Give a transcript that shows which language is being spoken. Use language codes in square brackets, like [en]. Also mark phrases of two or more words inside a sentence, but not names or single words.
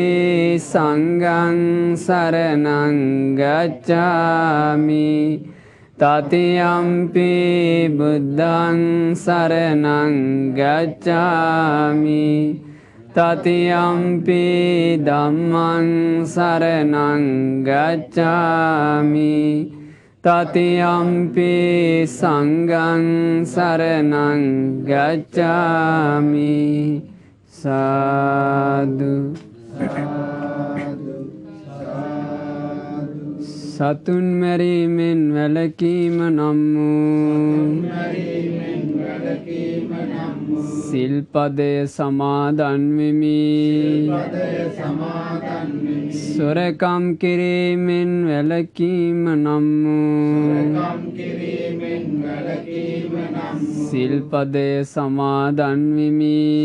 [pi] සංඝං සරණං ගච්ඡාමි තතියම්පි බුද්ධං සරණං ගච්ඡාමි තතියම්පි ධම්මං සරණං ගච්ඡාමි තතියම්පි සංඝං සරණං ගච්ඡාමි [si] සාදු සතුන් මැරීමෙන් වැළකීම නම් වූ සිල්පදය සමාදන් වෙමි. සොරකම් කිරීමෙන් වැළකීම නම් වූ සිල්පදය සමාදන් වෙමි.